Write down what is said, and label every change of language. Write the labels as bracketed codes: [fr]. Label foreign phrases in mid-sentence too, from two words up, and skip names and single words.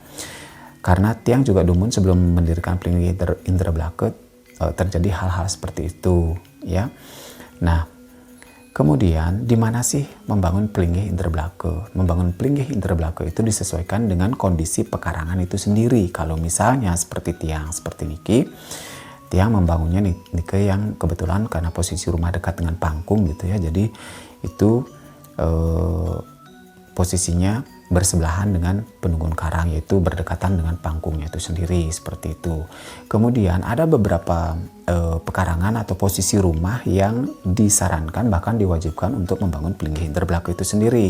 [id] Karena tiang juga dumun sebelum mendirikan pelinggih indra blaka terjadi hal-hal seperti itu ya. Nah, kemudian di mana sih membangun pelinggih indra blaka? Membangun pelinggih indra blaka itu disesuaikan dengan kondisi pekarangan itu sendiri. Kalau misalnya seperti tiang seperti niki, tiang membangunnya niki yang kebetulan karena posisi rumah dekat dengan pangkung gitu ya. Jadi itu posisinya bersebelahan dengan penunggun karang, yaitu berdekatan dengan pangkungnya itu sendiri seperti itu. Kemudian ada beberapa pekarangan atau posisi rumah yang disarankan bahkan diwajibkan untuk membangun pelinggih indra blaka itu sendiri.